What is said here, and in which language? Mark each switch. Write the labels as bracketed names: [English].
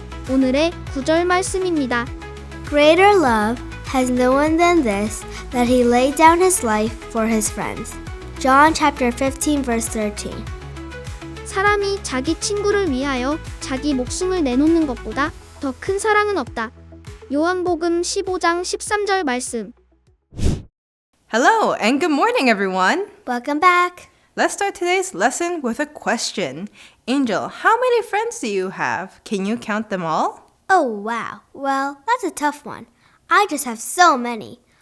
[Korean] 오늘의 구절 말씀입니다. [English] Greater love has no one than this, that he laid down his life for his friends. John chapter 15 verse 13. [Korean] 사람이 자기 친구를 위하여 자기 목숨을 내놓는 것보다 더 큰 사랑은 없다. 요한복음 15장 13절 말씀. [English] Hello and good morning, everyone. Welcome back. Let's start today's lesson with a question. Angel, how many friends do you have? Can you count them all? Oh wow. Well, that's a tough one. I just have so many.